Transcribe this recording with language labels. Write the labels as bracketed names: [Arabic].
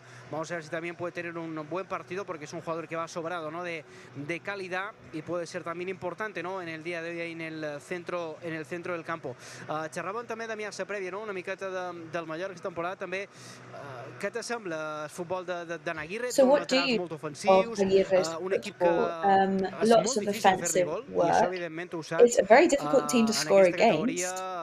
[Spanish] Vamos a ver si también puede tener un buen partido, porque es un jugador que va sobrado, ¿no? de calidad, y puede ser también importante, ¿no? En el día de hoy ahí en el centro del campo. [Catalan] Xerràvem també de mirar-se prèvia, no? Una miqueta del Mallorca aquesta temporada també. Què t'assembla el futbol d'en Aguirre? [English] So what do you of Aguirre's football? Lots of offensive work. It's a very difficult team to score against.